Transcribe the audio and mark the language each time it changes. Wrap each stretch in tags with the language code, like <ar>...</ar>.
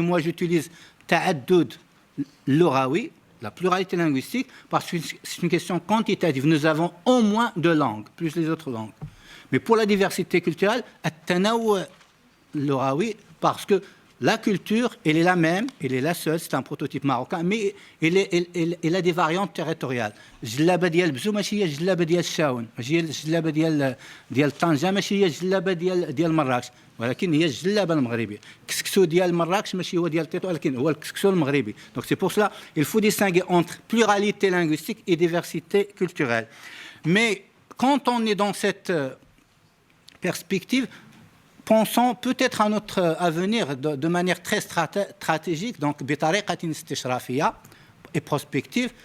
<fr>Moi, j'utilise</fr> <ar>ta'addud lughawi,</ar> <fr>la pluralité linguistique, parce que c'est une question quantitative. Nous avons au moins deux langues, plus les autres langues. Mais pour la diversité culturelle,</fr> <ar>at-tanawwu' lughawi,</ar> <fr>parce que la culture, elle est la même, elle est la seule, c'est un prototype marocain, mais elle a des variantes territoriales.</fr> <ar>الجلابة ديال بزو ماشي هي الجلابة ديال الشاون، ماشي هي الجلابة ديال طنجة، ماشي هي الجلابة ديال مراكش، ولكن هي الجلابة المغربية. الكسكسو ديال مراكش ماشي هو ديال تيتو، ولكن هو الكسكسو المغربي.</ar> <fr>Donc c'est pour cela il faut distinguer entre pluralité linguistique et diversité culturelle. Mais quand on est dans cette perspective, pensons peut-être à notre avenir de manière très stratégique, donc</fr> <ar>بطريقة استشرافية</ar> <fr>et prospective.</fr>